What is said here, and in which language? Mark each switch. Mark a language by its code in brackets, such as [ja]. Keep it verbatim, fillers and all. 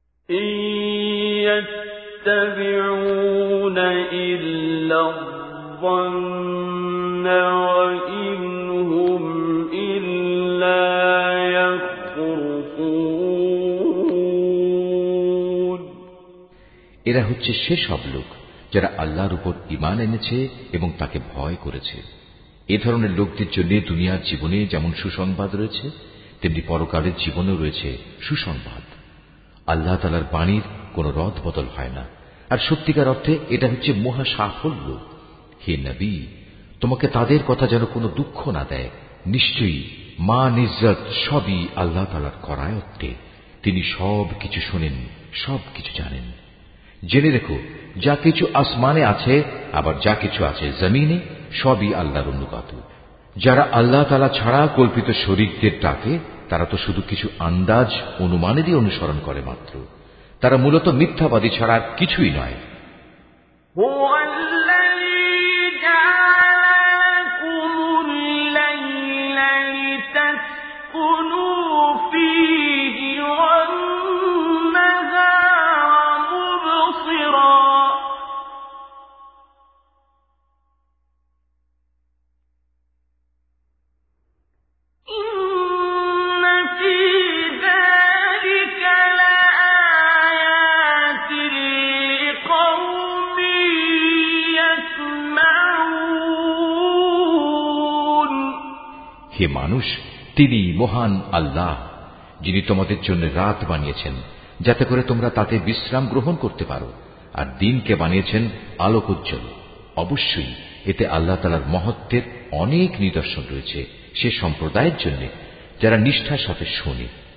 [ar] إن يتبعون إلا الظن وإن هم إلا يخرصون [bn] এরা হচ্ছে সেসব লোক যারা আল্লাহর উপর ঈমান এনেছে এবং তাকে ভয় করেছে। এ ধরনের লোকদের জন্য দুনিয়ার জীবনে যেমন সুসংবাদ রয়েছে, তেমনি পরকালের জীবনেও রয়েছে সুসংবাদ। আল্লাহ তাআলার বাণীর কোনো রদ বদল হয় না, আর সত্যিকার অর্থে এটা হচ্ছে মহা সাফল্য। হে নবী, তোমাকে তাদের কথা যেন কোনো দুঃখ না দেয়। নিশ্চয়ই মান ইজ্জত সবই আল্লাহ তাআলার করায়ত্তে। তিনি সব কিছু শোনেন, সব কিছু জানেন। জেনে রেখো, যা কিছু আসমানে আছে আবার যা কিছু আছে জমিনে, সবই আল্লাহর অনুগত। যারা আল্লাহ তাআলা ছাড়া কল্পিত শরীকদের ডাকে, তারা তো শুধু কিছু আন্দাজ অনুমানেরই অনুসরণ করে মাত্র। তারা মূলত মিথ্যাবাদী ছাড়া আর কিছুই নয়। [ar] هو الذي جعلكم الليل لتسكنوا فيه والنهار مبصرا إن في ذلك لآيات لقوم يسمعون [bn] হে মানুষ, তিনি মহান আল্লাহ, যিনি তোমাদের জন্য রাত বানিয়েছেন যাতে করে তোমরা তাতে বিশ্রাম গ্রহণ করতে পারো, আর দিনকে বানিয়েছেন আলোক উজ্জ্বল। অবশ্যই এতে আল্লাহ তাআলার মহত্ত্বের অনেক নিদর্শন রয়েছে সে সম্প্রদায়ের জন্য যারা নিষ্ঠার সাথে শোনে।